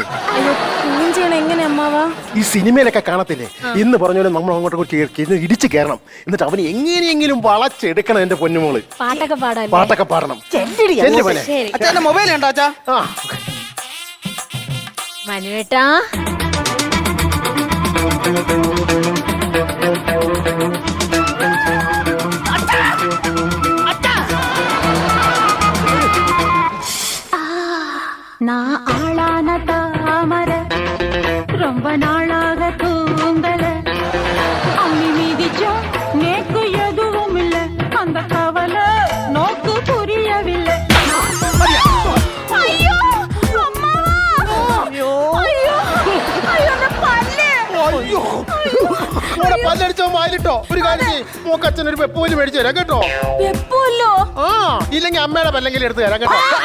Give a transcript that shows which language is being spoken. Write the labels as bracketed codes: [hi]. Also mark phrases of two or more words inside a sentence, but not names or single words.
[ml] അയ്യോ ടൂൺ ചെയ്യണം എങ്ങനെ അമ്മാവാ? ഈ സിനിമയിലൊക്കെ കാണത്തില്ലേ, ഇന്ന് പറഞ്ഞോലും നമ്മൾ അങ്ങോട്ട് ഇടിച്ചു കയറണം, എന്നിട്ട് അവന് എങ്ങനെയെങ്കിലും വളച്ചെടുക്കണം. എന്റെ പൊന്നുമോള് പാട്ടൊക്കെ പാടണം. അച്ഛന്റെ മൊബൈൽ ഉണ്ടോ അച്ഛാ? മനുവേട്ടാ [ta] நான் ஆளான தாமர ரொம்ப நாளாக தூங்கல அம்மி மீதிச்சோம் நேக்கு எதுவும் இல்ல அந்த கவலை நோக்கு புரியவில்லை [ml] അയ്യോ അമ്മാവാ അയ്യോ അയ്യോ എന്റെ പല്ല് അയ്യോ മോളെ പല്ലടിച്ചോ വായിലിട്ടോ. ഒരു കാര്യം ചെയ്യ്, മോക്ക് അച്ഛൻ ഒരു വെപ്പോല് മേടിച്ചു തരാം കേട്ടോ. എപ്പോല്ലോ ആ ഇല്ലെങ്കിൽ അമ്മയുടെ പല്ലെങ്കിലും എടുത്ത് തരാം കേട്ടോ.